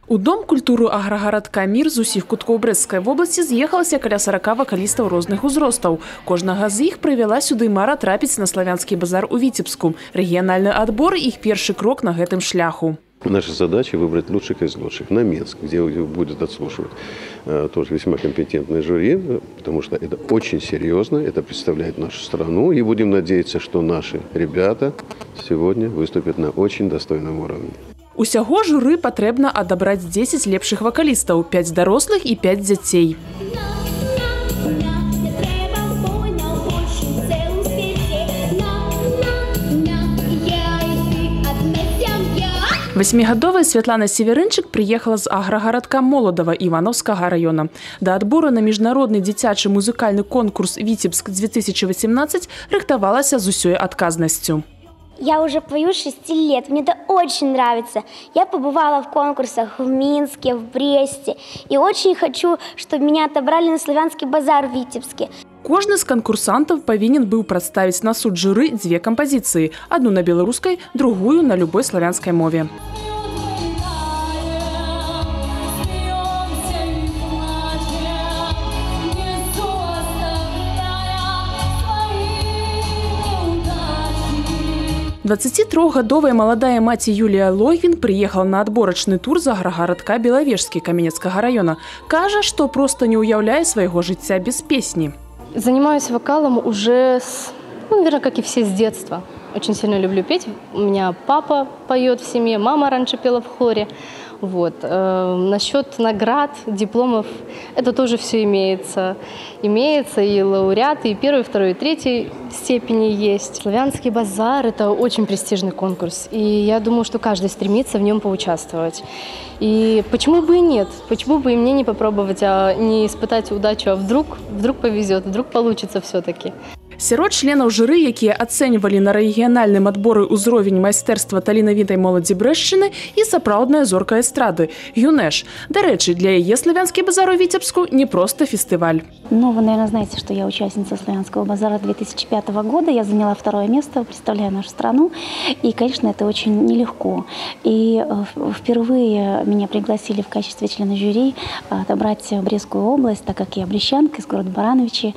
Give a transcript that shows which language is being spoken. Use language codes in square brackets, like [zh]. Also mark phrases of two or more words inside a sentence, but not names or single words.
[be] У Дом культуры аграгарадка «Мир» з усіх куткоў Брэсцкай вобласці з'ехалася каля 40 вакалістаў розных узростаў. Кожнага з іх прывяла сюды мара трапіць на славянскі базар у Віцебску. Рэгіянальны адбор – іх першы крок на гэтым шляху. [ru] Наша задача выбрать лучших из лучших на Минск, где будет отслушивать тоже весьма компетентное жюри, потому что это очень серьезно, это представляет нашу страну. И будем надеяться, что наши ребята сегодня выступят на очень достойном уровне. [be] Усяго журы патрэбна адабраць 10 лепшых вакалістаў, 5 дарослых і 5 дзяцей. Восьмігадовая Святлана Северынчык приехала з аграгарадка Молодова Івановскага района. Да адбору на міжнародны дзіцячы музыкальны конкурс «Витебск-2018» рыхтавалася з усёй адказнасцю. [ru] Я уже пою 6 лет, мне это очень нравится. Я побывала в конкурсах в Минске, в Бресте. И очень хочу, чтобы меня отобрали на славянский базар в Витебске. [be] Кожны з канкурсантаў павінен быў прадставіць на суд журы 2 кампазіцыі. Одну на беларускай, другую на любой славянскай мове. Двадцатитрохгадовая маладая маці Юлія Логвін приехала на адборачны тур з аграгарадка Белавежскі Каменецкага района. Кажа, што проста не уяўляе свайго жыцця без песні. [ru] Занимаюсь вокалом уже, наверное, как и все, с детства. Очень сильно люблю петь. У меня папа поет в семье, мама раньше пела в хоре. Вот. Насчет наград, дипломов, это тоже все имеется. Имеется и лауреаты, и 1, 2, и 3 степени есть. Славянский базар – это очень престижный конкурс. И я думаю, что каждый стремится в нем поучаствовать. И почему бы и нет? Почему бы и мне не попробовать, а не испытать удачу, а вдруг повезет, вдруг получится все-таки. [be] Сярод членаў журы, якія ацэньвалі на рэгіянальным адборы ўзровень майстэрства таленавітай моладзі Брэсчыны і сапраўдная зорка эстрады – Юнеш. Дарэчы, для яе славянскі базар у Витебску [ru] не просто фестиваль. Ну, вы, наверное, знаете, что я участница славянского базара 2005 года. Я заняла 2 место, представляя нашу страну. И, конечно, это очень нелегко. И впервые меня пригласили в качестве члена жюри отобрать Брестскую область, так как я брестчанка из города Барановичи.